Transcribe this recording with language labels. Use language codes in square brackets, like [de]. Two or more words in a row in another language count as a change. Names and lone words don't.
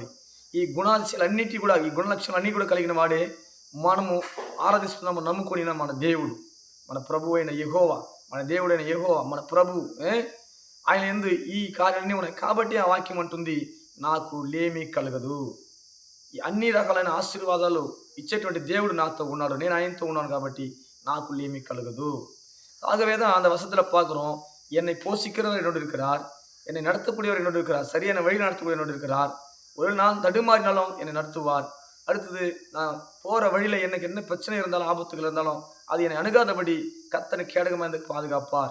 [te] ఈ గుణాధిశాలన్నిటి కూడా, ఈ గుణలక్షణాలన్నీ కూడా కలిగిన వాడే మనము ఆరాధిస్తున్నాము, నమ్ముకుని మన దేవుడు, మన ప్రభు అయిన యెహోవా, మన దేవుడైన యెహోవా, మన ప్రభు. ఆయన ఎందు ఈ కార్యాలన్నీ ఉన్నాయి. కాబట్టి ఆ వాక్యం అంటుంది, నాకు లేమి కలగదు. అన్ని రకాలైన ఆశీర్వాదాలు ఇచ్చేటువంటి దేవుడు నాతో ఉన్నాడు, నేను ఆయనతో ఉన్నాను, కాబట్టి నాకు లేమి కలగదు. [ta] ஆகவே தான் அந்த வசனத்தில் பார்க்குறோம், என்னை போஷிக்கிறவர் என்னோடு இருக்கிறார், என்னை நடத்தக்கூடியவர் என்னோடு இருக்கிறார், சரியான வழி நடத்தக்கூடியவர் என்னோடு இருக்கிறார். ஒரு நாள் தடுமாறினாலும் என்னை நடத்துவார். அடுத்தது நான் போகிற வழியில் எனக்கு என்ன பிரச்சனை இருந்தாலும் ஆபத்துகள் இருந்தாலும் அது என்னை அணுகாதபடி கர்த்தர் கேடகமாக இருந்து பாதுகாப்பார்.